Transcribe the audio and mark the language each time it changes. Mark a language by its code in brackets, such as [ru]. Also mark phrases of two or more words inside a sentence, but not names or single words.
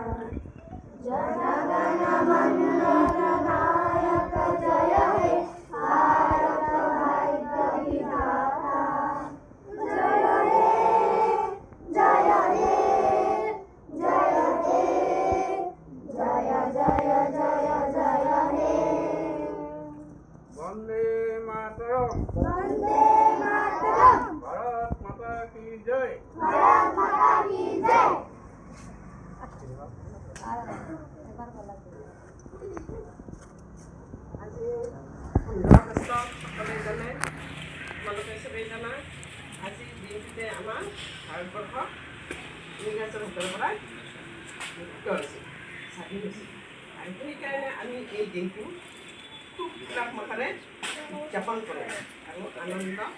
[bn] জনগণ মন নায়ক জয় হে ভারত ভাগ্য বিধাতা জয় হে জয় হে জয় হে জয় জয় জয় জয় হে [hi] वंदे मातरम भारत माता की जय भारत माता की जय [as] আজি 15 আগষ্ট সকলোৱে জানে তোমালোকে চবেই জানা আজি দিনটোতে আমাৰ ভাৰতবৰ্ষ ইংৰাজৰ হাতৰ পৰা মুক্ত হৈছে স্বাধীন হৈছে আৰু সেইকাৰণে আমি এই দিনটো খুব উল্লাস মাখেৰে উদযাপন কৰোঁ আৰু আনন্দ